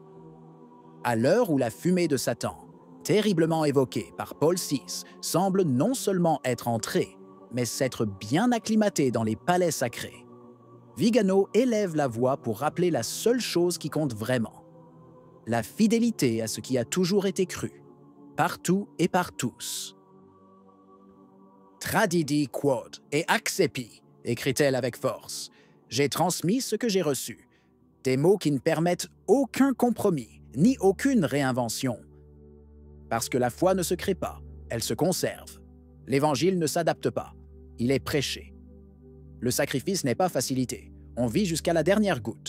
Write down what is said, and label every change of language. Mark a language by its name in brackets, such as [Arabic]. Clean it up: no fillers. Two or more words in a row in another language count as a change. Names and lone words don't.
[French] À l'heure où la fumée de Satan, terriblement évoquée par Paul VI, semble non seulement être entrée, mais s'être bien acclimatée dans les palais sacrés, Vigano élève la voix pour rappeler la seule chose qui compte vraiment: la fidélité à ce qui a toujours été cru, partout et par tous. [Latin] Tradidi quod et accepi, [French] écrit-elle avec force. J'ai transmis ce que j'ai reçu. Des mots qui ne permettent aucun compromis, ni aucune réinvention. Parce que la foi ne se crée pas, elle se conserve. L'Évangile ne s'adapte pas, il est prêché. Le sacrifice n'est pas facilité, on vit jusqu'à la dernière goutte.